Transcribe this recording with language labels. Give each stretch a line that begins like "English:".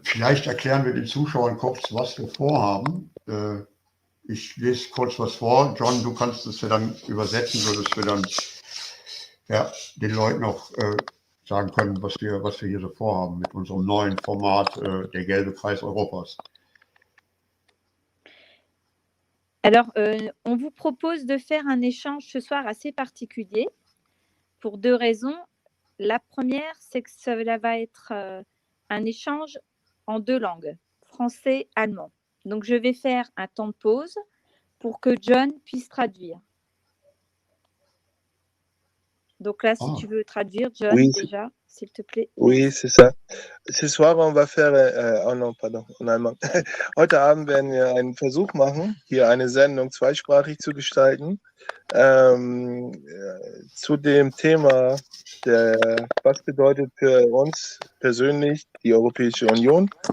German: Vielleicht erklären wir den Zuschauern kurz, was wir vorhaben. Ich lese kurz was vor. John, du kannst es ja dann übersetzen, sodass wir dann den Leuten auch sagen können, was wir hier so vorhaben mit unserem neuen Format, der gelbe Kreis Europas.
French: Alors, on vous propose de faire un échange ce soir assez particulier pour deux raisons. La première, c'est que cela va être un échange en deux langues, français et allemand. Donc, je vais faire un temps de pause pour que John puisse traduire. Donc là, si tu veux traduire, John, Oui, déjà, s'il te plaît. Oui, c'est ça. Ce soir, on va faire, oh non, pardon, en allemand.
German: Heute Abend werden wir einen Versuch machen, hier eine Sendung zweisprachig zu gestalten, zu dem Thema, was bedeutet für uns persönlich die Europäische Union.